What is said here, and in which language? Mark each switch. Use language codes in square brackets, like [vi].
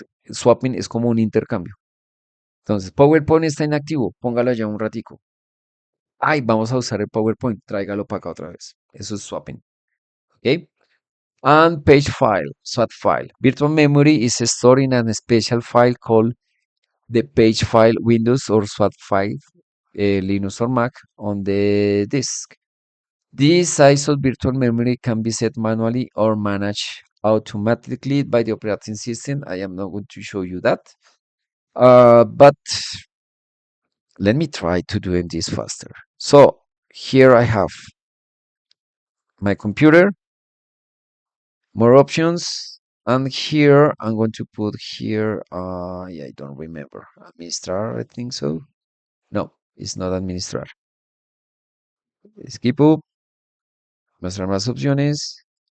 [es] Swapping es como un intercambio. Entonces, PowerPoint está inactivo, póngalo allá un ratico. Ay, vamos a usar el PowerPoint, tráigalo para acá otra vez. Eso es swapping. [en] ¿Ok? And page file, swap file. Virtual memory is stored in a special file called the page file Windows or swap file, Linux or Mac on the disk. This size of virtual memory can be set manually or managed automatically by the operating system. I am not going to show you that. But let me try to do this faster. So here I have my computer, more options, and here I'm going to put here, yeah, I don't remember, administrar, I think so. No, it's not administrar. Skip up, [es] mostrar más opciones.